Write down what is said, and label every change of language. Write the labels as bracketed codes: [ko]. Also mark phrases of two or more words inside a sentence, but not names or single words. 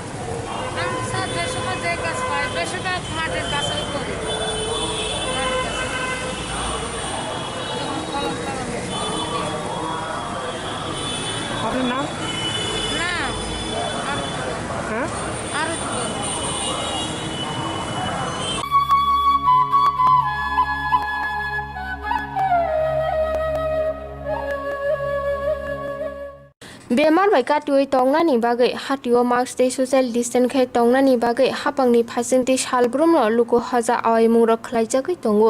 [bn] আমি স্যার যে সময় যে কাজ পাই বেশিরভাগ মাঠের কাজই করি আপনার নাম না হ্যাঁ আরো [trp] bemar bai katioi tongnani bagai hatio mask te [en] social distance [trp] khai tongnani bagai hapangni phasing te salbrumno luko haja aimung rok khlaijakai tongo